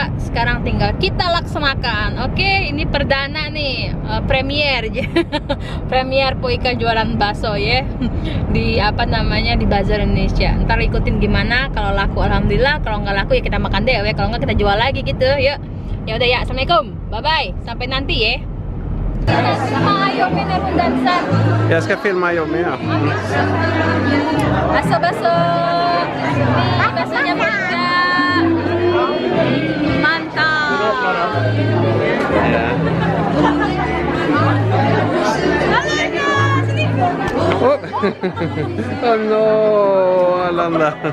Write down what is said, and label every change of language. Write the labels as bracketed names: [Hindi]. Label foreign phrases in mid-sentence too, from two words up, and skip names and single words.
[Indonesian] Sekarang tinggal kita laksanakan. Oke, ini perdana nih, premier, premier Poika jualan bakso ya di di Bazar Indonesia. Ntar ikutin gimana. Kalau laku alhamdulillah, kalau nggak laku ya kita makan deh. Kalau nggak kita jual lagi gitu. Yuk, ya udah ya. Assalamualaikum, [English] bye bye, [Indonesian] sampai nanti ya. Sama Ayomi nih Bundansan. [Swedish] Jag ska filma Jommy ja. [Indonesian] Baso-baso. Nih basonya Poika. Mantap. [Swedish] Ja. Oh. [English] Oh no, Alanda.